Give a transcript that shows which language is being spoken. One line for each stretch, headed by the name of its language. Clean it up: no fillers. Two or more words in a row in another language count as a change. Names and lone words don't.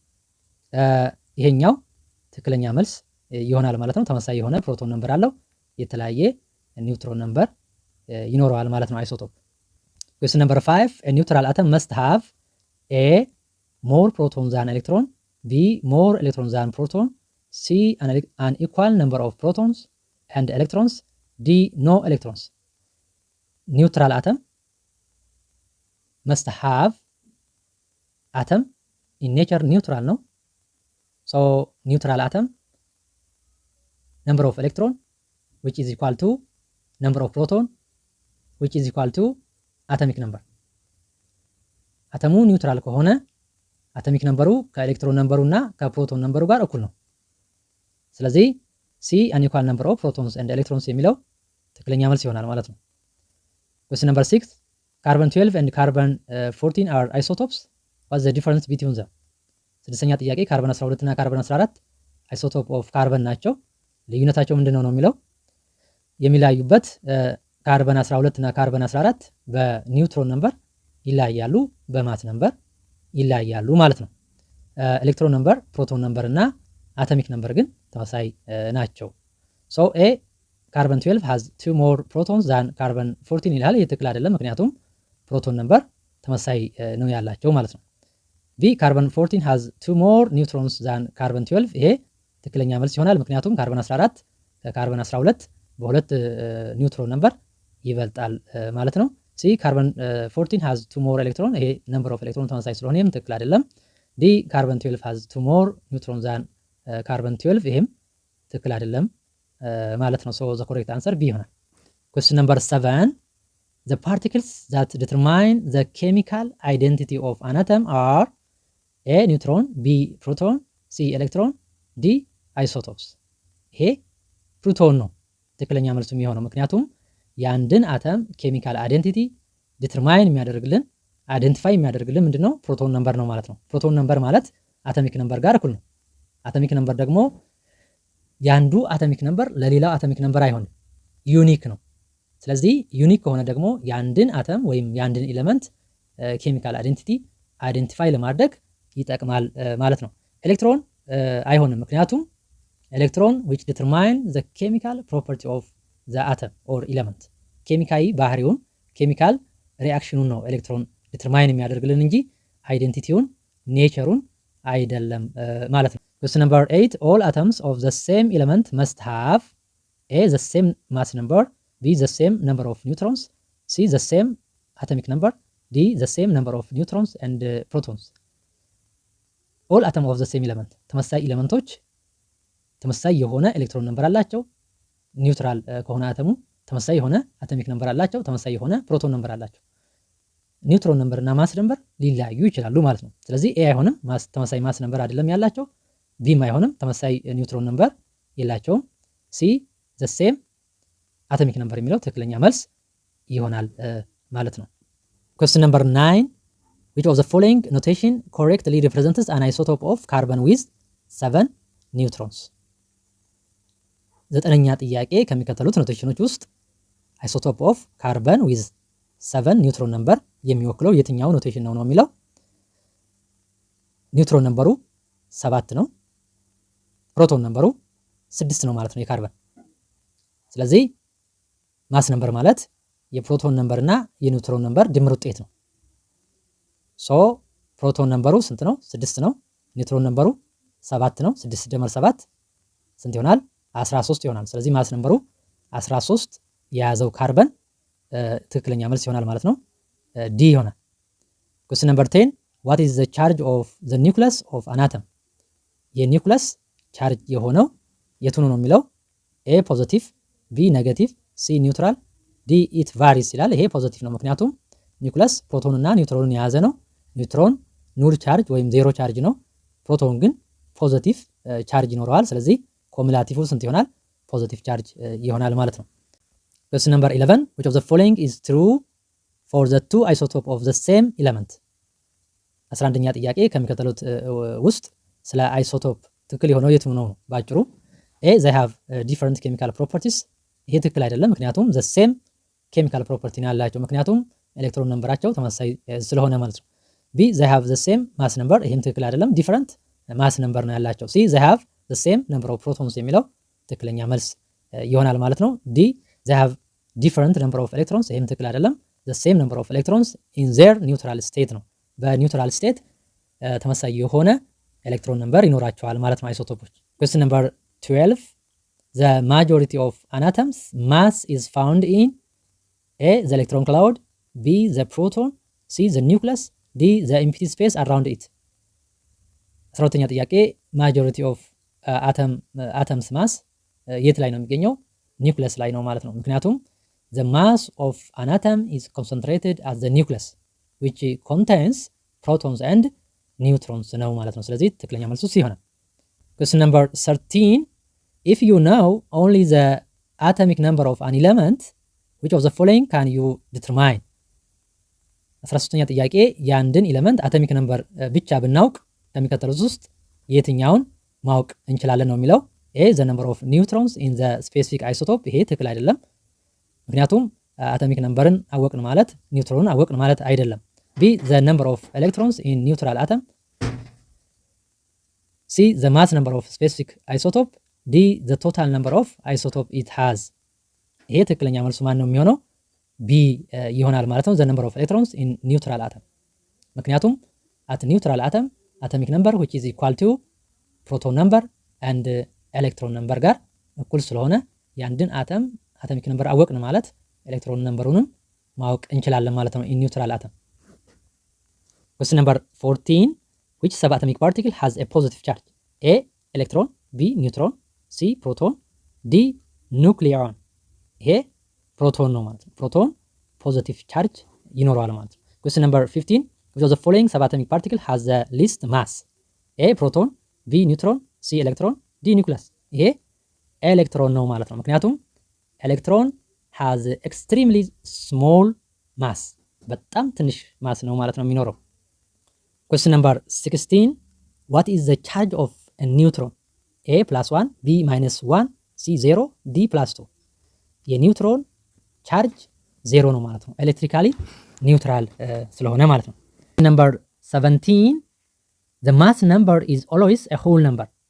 Amharic: ይሄኛው ትክክለኛ መልስ ይሆናል ማለት ነው። ተመሳሳይ የሆነ
English: proton number
Amharic: አለው፣ የተለያየ
English: neutron number
Amharic: ይኖረዋል ማለት ነው አይሶቶፕ።
English: question number 5 a neutral atom must have a more proton than electron, b more electron than proton, c an equal number of protons and electrons, d no electrons. neutral atom must have atom in nature neutral ነው። So neutral atom number of electron which is equal to number of proton which is equal to atomic number.
Amharic: አተሙ ኒውትራል ከሆነ
English: atomic number electron number
Amharic: እና
English: proton number
Amharic: ጋር እኩል ነው። ስለዚህ ሲ
English: an equal number of protons and electrons
Amharic: የሚለው ትክክለኛ መልስ ይሆናል ማለት ነው።
English: Question number 6 carbon 12 and carbon 14 are isotopes. What's the difference between them?
Amharic: ስድስተኛ ጥያቄ ካርበን 12 እና ካርበን 14
English: isotope of carbon
Amharic: ናቸው። ልዩነታቸው ምንድነው ነው የሚለው። የሚለያዩበት ካርበን 12 እና ካርበን 14
English: neutron number
Amharic: ይለያያሉ፣
English: mass number
Amharic: ይለያያሉ ማለት ነው።
English: electron number፣ proton number
Amharic: እና
English: atomic number
Amharic: ግን ተመሳሳይ ናቸው። So
English: A carbon 12 has 2 more protons than carbon 14
Amharic: ይላል። ይህ ትክክል አይደለም፣ ምክንያቱም
English: proton number
Amharic: ተመሳሳይ ነው ያላቸው ማለት ነው። ቢ
English: carbon 14 has 2 more neutrons than
Amharic: ካርበን 12፣ ይሄ ትክክለኛ መልስ ይሆናል፣ ምክንያቱም ካርበን 14 ከካርበን 12 በሁለት
English: neutron number
Amharic: ይበልጣል ማለት ነው። ሲ
English: carbon 14 has 2 more
Amharic: electron፣ ይሄ
English: number of electron
Amharic: ተመሳሳይ ስለሆነ ይሄም ትክክል አይደለም። ዲ
English: carbon 12 has 2 more neutrons than carbon 12፣
Amharic: ይሄም ትክክል አይደለም ማለት ነው።
English: So the correct answer B
Amharic: ይሆናል።
English: Question number 7 the particles that determine the chemical identity of an atom are A neutron, B proton, C electron, D isotopes።
Amharic: ይሄ ፕሮቶን ነው ትክክለኛ መልሱ የሚሆነው፣ ምክንያቱም የአንድን አተም
English: chemical identity determine
Amharic: የሚያደርግልን አይደንቲፋይ የሚያደርግልን ምንድነው?
English: proton number
Amharic: ነው ማለት ነው።
English: proton number
Amharic: ማለት
English: atomic number
Amharic: ጋር እኩል ነው።
English: atomic number
Amharic: ደግሞ የአንዱ
English: atomic number
Amharic: ለሌላው
English: atomic number
Amharic: አይሆንም፣ ዩኒክ ነው። ስለዚህ ዩኒክ ከሆነ ደግሞ የአንድን አተም ወይም የአንድን ኤሌመንት
English: chemical identity identify
Amharic: ለማድረግ ይጠቅማል ማለት ነው። ኤሌክትሮን አይሆንም፣ ምክንያቱም ኤሌክትሮን
English: which determine the chemical property of the atom or element
Amharic: ኬሚካዊ ባህሪውን
English: chemical reaction
Amharic: ነው ኤሌክትሮን ዲተርማይን የሚያደርግልን እንጂ አይደንቲቲውን ኔቸሩን አይደለም ማለት ነው።
English: question number 8 all atoms of the same element must have a the same mass number, b the same number of neutrons, c the same atomic number, d the same number of neutrons and protons all atom of the same element
Amharic: ተመሳሳይ ኤሌመንቶች ተመሳሳይ የሆነ
English: electron number
Amharic: አላቸው። ኒውትራል ከሆነ አተሙ ተመሳሳይ የሆነ አቶሚክ ነምበር አላቸው። ተመሳሳይ የሆነ
English: proton number
Amharic: አላቸው።
English: neutron number
Amharic: እና
English: mass number
Amharic: ሊለያዩ ይችላሉ ማለት ነው። ስለዚህ ኤ አይሆንም፣ ተመሳሳይ
English: mass number
Amharic: አይደለም ያላቸው። ቢም አይሆንም፣ ተመሳሳይ
English: neutron number
Amharic: የላቸውም።
English: C the same atomic number
Amharic: የሚለው ትክክለኛ መልስ ይሆናል ማለት ነው።
English: question number 9 which of the following notation correctly represents an isotope of carbon with 7 neutrons?
Amharic: ዘጠነኛ ጥያቄ ከሚከተሉት ኖቴሽኖች ውስጥ
English: isotope of carbon with 7 neutron number
Amharic: የሚወክለው የትኛው ኖቴሽን ነው የሚለው።
English: neutron number
Amharic: 7 ነው፣
English: proton number
Amharic: 6 ነው ማለት ነው የካርበን። ስለዚህ
English: mass number
Amharic: ማለት
English: proton number
Amharic: እና
English: neutron number
Amharic: ድምር ውጤት ነው።
English: so proton number
Amharic: ስንት ነው? 6 ነው።
English: neutron number
Amharic: 7 ነው። 6 ደመር 7 ስንት ይሆናል? 13 ይሆናል። ስለዚህ
English: mass number
Amharic: 13 የያዘው ካርበን ትክክለኛ መልስ ይሆናል ማለት ነው። ዲ ይሆናል።
English: question number 10 what is the charge of the nucleus of an atom? nucleus charge
Amharic: የሆነው የቱ ነው የሚለው።
English: A positive, B negative, C neutral, D it varies
Amharic: ይላል። ይሄ ፖዚቲቭ ነው፣ ምክንያቱም ኒውክለስ ፕሮቶን እና ኒውትሮንን የያዘ ነው። ኒውትሮን
English: null charge
Amharic: ወይም
English: zero charge
Amharic: ነው። ፕሮቶን ግን
English: positive charge
Amharic: ይኖረዋል። ስለዚህ ኮሙላቲቭ ስንት ይሆናል?
English: positive charge
Amharic: ይሆናል ማለት ነው።
English: question number 11 which of the following is true for the two isotope of the same element?
Amharic: 11ኛ ጥያቄ ከሚከተሉት ውስጥ ስለ አይሶቶፕ ትክክል የሆነው የቱ ነው ባጭሩ። ኤ
English: they have different chemical properties
Amharic: ይሄ ትክክል አይደለም፣ ምክንያቱም
English: the same chemical property
Amharic: ነው ያላቸው፣ ምክንያቱም
English: electron number
Amharic: ተመሳሳይ ስለሆነ ማለት ነው። ቢ
English: they have the same mass number
Amharic: ይሄም ትክክል አይደለም፣
English: different mass number
Amharic: ነው ያላቸው። ሲ
English: they have the same number of protons
Amharic: የሚለው ትክክለኛ መልስ ይሆናል ማለት ነው።
English: ዲ they have different number of electrons
Amharic: ይሄም ትክክል አይደለም፣
English: the same number of electrons in their neutral state
Amharic: ነው። በኒውትራል ስቴት ተመሳሳይ የሆነ ኤሌክትሮን ነምበር ይኖራቸዋል ማለት ነው አይሶቶፖች።
English: question number 12 the majority of an atom's mass is found in A the electron cloud, B the proton, C the nucleus, D the empty space around it?
Amharic: 12ኛ ጥያቄ
English: majority of atoms mass
Amharic: የት ላይ ነው የሚገኘው? ኒውክለስ ላይ ነው ማለት ነው። ምክንያቱም
English: the mass of an atom is concentrated at the nucleus which contains protons and neutrons
Amharic: ነው ማለት ነው። ስለዚህ ትክክለኛ መልሱ ይሆናል።
English: question number 13 if you know only the atomic number of an element which of the following can you determine?
Amharic: 13ኛ ጥያቄ የአንድን ኤሌመንት አቶሚክ ነምበር ብቻ ብናውቅ ከሚከተሉት ውስጥ የትኛውን ማወቅ እንችላለን ነው የሚለው። ኤ
English: the number of neutrons in the specific isotope
Amharic: ይሄ ትክክል አይደለም፣ ምክንያቱም
English: atomic number
Amharic: አወቅን ማለት ኒውትሮንን አወቅን ማለት አይደለም። ቢ
English: the number of electrons in neutral atom, C the mass number of specific isotope, D the total number of isotope it has?
Amharic: ይሄ ትክክለኛ መልሱ ማን ነው የሚሆነው? ቢ ይሆናል ማለት ነው።
English: the number of electrons in neutral atom
Amharic: ምክንያቱም
English: at neutral atom atomic number which is equal to proton number and electron number
Amharic: ጋር እኩል ስለሆነ የአንድን አተም
English: atomic number
Amharic: አወቅን ማለት
English: electron number
Amharic: ማወቅ እንችላለን ማለት ነው
English: in neutral atom። question number 14 which subatomic particle has a positive charge? A electron, B neutron, C proton, D nucleon?
Amharic: ይሄ ፕሮቶን ነው ማለት ነው። ፕሮቶን
English: positive charge
Amharic: ይኖረዋል ማለት ነው።
English: question number 15 which of the following subatomic particle has the least mass? A proton, B neutron, C electron, D nucleus?
Amharic: ይሄ ኤሌክትሮን ነው ማለት ነው። ምክንያቱም ኤሌክትሮን
English: has extremely small mass
Amharic: በጣም ትንሽ ማስ ነው ማለት ነው የሚኖረው።
English: question number 16 what is the charge of a neutron? A +1, B -1, C 0, D +2?
Amharic: የኒውትሮን ቻርጅ 0 ነው ማለት ነው።
English: electrically neutral
Amharic: ስለሆነ ማለት ነው።
English: number 17 the mass number is always a whole number.